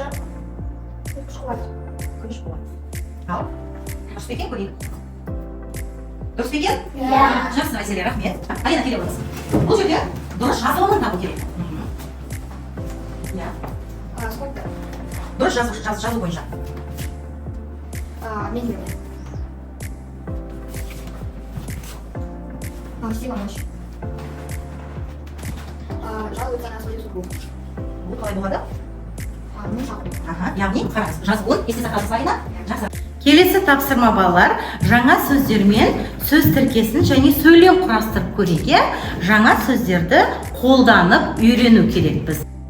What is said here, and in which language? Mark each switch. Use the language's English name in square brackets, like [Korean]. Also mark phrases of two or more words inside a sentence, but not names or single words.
[Kazakh] Күш, қуат. Күш, қуат. Ал, дұрыс па екен, көрейік. Дұрыс па екен? Иә. Жақсы, Василия, рахмет. Алина, келе отырсың. Бұл жерде дұрыс жазылымын табу керек. Дұрыс жазу бойынша. [Russian] Медленно. Сила, мощь. складывается на свою судьбу. [Kazakh] Бұл қалай болады? [Russian] Ну, шаг. [Kazakh] Яғни қараңыз, жазуын есте сақтап сайына жақсы. Келесі тапсырма балалар, жаңа сөздермен сөз тіркесін және сөйлем құрастырып көреге жаңа сөздерді қолданып үйрену керекпіз.